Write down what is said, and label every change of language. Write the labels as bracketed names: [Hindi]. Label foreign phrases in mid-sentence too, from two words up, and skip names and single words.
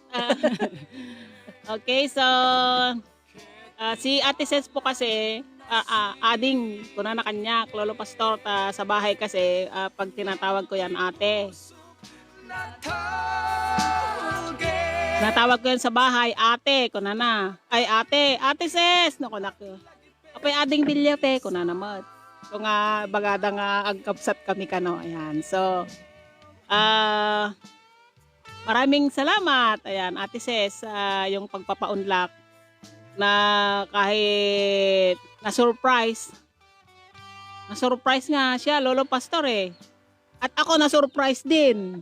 [Filipino] Okay, so si Ate Ses po kasi ading ko na kanya, Lolo Pastor, sa bahay kasi pag tinatawag ko yan ate. Natawag ko yan sa bahay, ate, ko na. [Iloko] Ay ate Ses, no ko na ko. Apay ading bilyate ko na naman. So nga bagada nga agkapsat kami kano, ayan. [Filipino] So maraming salamat, ayan, Ate Ses, yung pagpapaunlak na kahit na-surprise nga siya, Lolo Pastor At ako na-surprise din.